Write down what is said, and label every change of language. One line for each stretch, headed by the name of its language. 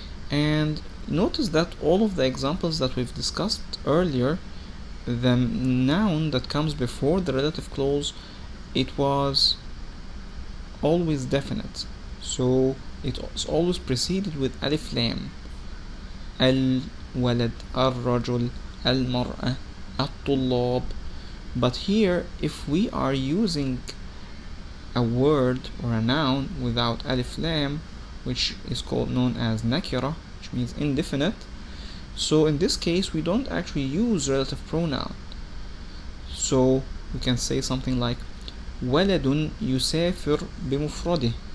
English: And notice that all of the examples that we've discussed earlier, the noun that comes before the relative clause, it was always definite. So it was always preceded with ألف لام.
Arabic: الولد, الرجل, المرأة, الطلاب.
English: But here, if we are using a word or a noun without ألف لام, which is known as nakira, which means indefinite, so in this case we don't actually use relative pronoun. So we can say something like
Arabic: ولد يسافر بمفرده.